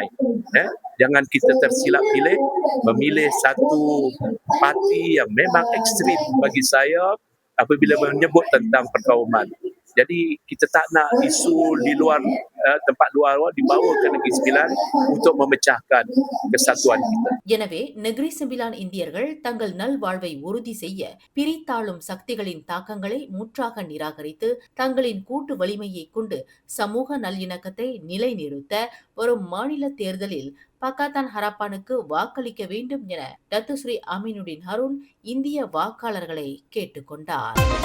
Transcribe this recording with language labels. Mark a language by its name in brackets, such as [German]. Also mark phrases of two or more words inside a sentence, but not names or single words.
[Malay] Jangan kita tersilap pilih, memilih satu parti yang memang ekstrim bagi saya apabila menyebut tentang perkauman. Jadi kita tak nak isu di luar tempat luar dibawa ke Negeri Sembilan untuk memecahkan kesatuan kita. [Tamil] எனவே நெகிரி சம்பிலான் இந்தியர்கள் தங்கள் நல்வாழ்வை உறுதி செய்ய பிரித்தாளும் சக்திகளின் தாக்கங்களை முற்றாக நிராகரித்து தங்களின் கூட்டு வலிமையை கொண்டு சமூக நல்லிணக்கத்தை நிலைநிறுத்த வரும் மாநில தேர்தலில் பக்காத்தான் ஹராப்பானுக்கு வாக்களிக்க வேண்டும் என டத்துஸ்ரீ அமீனுடின் ஹருன் இந்திய வாக்காளர்களை கேட்டுக்கொண்டார்.